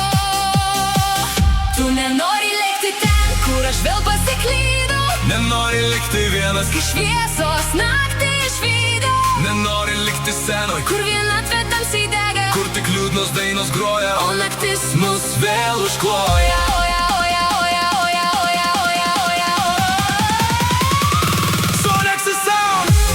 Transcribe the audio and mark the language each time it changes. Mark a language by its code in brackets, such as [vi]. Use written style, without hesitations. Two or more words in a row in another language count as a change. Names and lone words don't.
[lt] Tu nenori lėkti ten, kur aš vėl pasiklydau. Nenori likti vienas, Kai šviesos naktį išvydau, nenori likti senoj, kur vienatvė tamsiai dega, kur tik liūdnos dainos groja, o naktis mus vėl užkloja. oja, oja, oja, oja, oja, oja, oja, oja. [en] Sonex's sound.